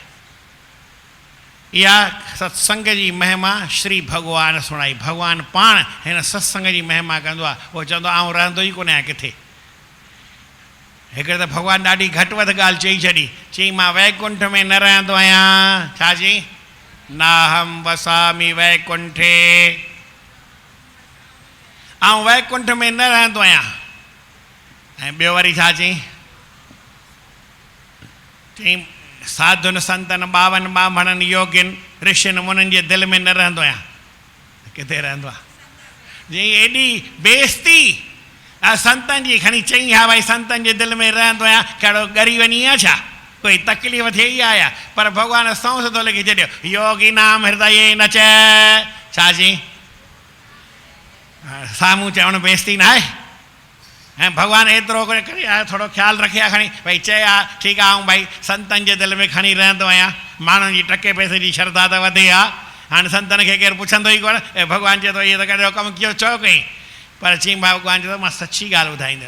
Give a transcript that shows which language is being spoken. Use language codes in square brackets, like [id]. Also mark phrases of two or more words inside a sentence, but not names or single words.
[sd] इहा सत्संग जी महिमा श्री भॻवानु सुणाई, भॻवानु पाण हिन सत्संग जी महिमा कंदो आहे। उहो चवंदो आउं रहंदो ई कोन आहियां किथे। हिकिड़े त भॻवानु ॾाढी घटि वधि ॻाल्हि चई छॾी, चई मां वैकुंठ में न रहंदो आहियां, छा चई, [sa] नाहम वसामि वैकुंठे, [sd] ऐं वैकुंठ में न रहंदो आहियां। ऐं ॿियो वरी छा चई, चई साधुनि संतनि ॿावनि ॿामणनि योगियुनि ऋषियुनि मुनिनि जे दिलि में न रहंदो आहियां, किथे रहंदो आहे। जी एॾी बेइज़ती संतनि जी खणी चई, हा भई संतनि जे दिलि में रहंदो आहियां, कहिड़ो ॻरी वञी आहे छा, कोई तकलीफ़ थिए ई आहे या। पर भॻवानु सौंस थो लिखी छॾियो, योगी नाम हृदय न चए, छा चई, साम्हूं चवणु बेइज़ती न आहे। ऐं भॻवानु एतिरो करे थोरो ख़्यालु रखे आहे, खणी भई चए हा ठीकु आहे, ऐं भई संतनि जे दिलि में खणी रहंदो आहियां, माण्हुनि जी टके पैसे जी श्रद्धा त वधे हा। हाणे संतनि खे केरु पुछंदो ई कोन, ऐं भॻवानु चए थो इहो त कहिड़ो कमु कीअं चओ कई, पर चई भॻवानु चए थो मां सची ॻाल्हि ॿुधाईंदुमि।